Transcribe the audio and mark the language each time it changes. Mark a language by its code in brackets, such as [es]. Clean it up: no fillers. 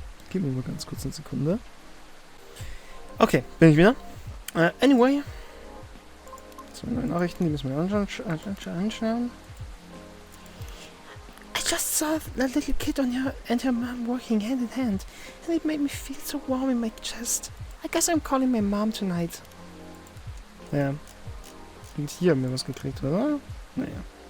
[de] Gib mir mal ganz kurz eine Sekunde. Okay, bin ich wieder. Anyway. Zwei neue Nachrichten, die müssen wir anschauen. [en] I just saw that little kid on her and her mom working hand in hand, and it made me feel so warm in my chest. I guess I'm calling my mom tonight. [de] Ja. Und hier haben wir was gekriegt, oder? Naja.